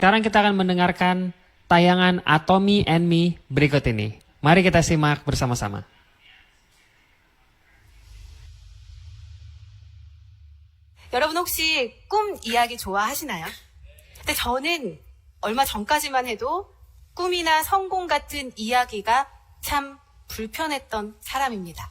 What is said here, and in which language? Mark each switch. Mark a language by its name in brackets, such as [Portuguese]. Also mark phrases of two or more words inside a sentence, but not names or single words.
[Indonesian] Sekarang kita akan mendengarkan tayangan Atomy and Me berikut ini. Mari kita simak bersama-sama. [Korean] 여러분 혹시 꿈 이야기 좋아하시나요? 근데 저는 얼마 전까지만 해도 꿈이나 성공 같은 이야기가 참 불편했던 사람입니다.